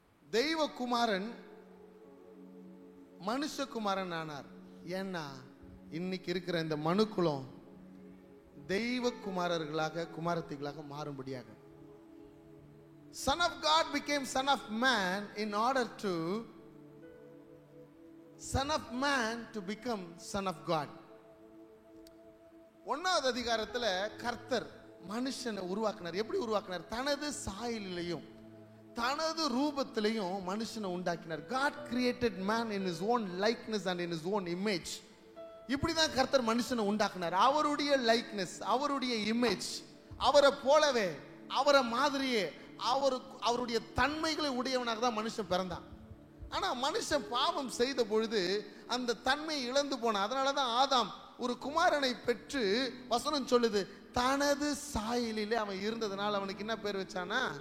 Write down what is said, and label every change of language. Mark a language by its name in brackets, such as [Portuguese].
[Tamil] தெய்வகுமாரன் மனுஷகுமாரன் ஆனார். ஏன்னா இன்னைக்கு இருக்கிற இந்த மனுக்குலம் தெய்வகுமாரர்களாக குமாரத்திகளாக மாறும்படியாக. [English] Son of God became son of man in order to son of man to become son of God. [Tamil] 1வது அதிகாரத்துல கர்த்தர் மனுஷனை உருவாக்கினார். எப்படி உருவாக்கினார்? தனது சாயலிலையும் தனது ரூபத்திலையும் மனுஷனை உண்டாக்கினார். [English] God created man in his own likeness and in his own image. [Tamil] இப்படிதான் கர்த்தர் மனுஷனை உண்டாக்கினார். அவருடைய லைக்னஸ், அவருடைய இமேஜ், அவரை போலவே, அவரை மாதிரியே, அவருடைய தன்மைகளை உடையவனாக தான் மனுஷன் பிறந்தான். ஆனா மனுஷன் பாவம் செய்த பொழுது அந்த தன்மை இழந்து போனான். அதனாலதான் ஆதாம் ஒரு குமாரனை பெற்று, வசனம் சொல்லுது, தனது சாயலிலே அவன் இருந்ததுனால அவனுக்கு என்ன பேர் வச்சானா?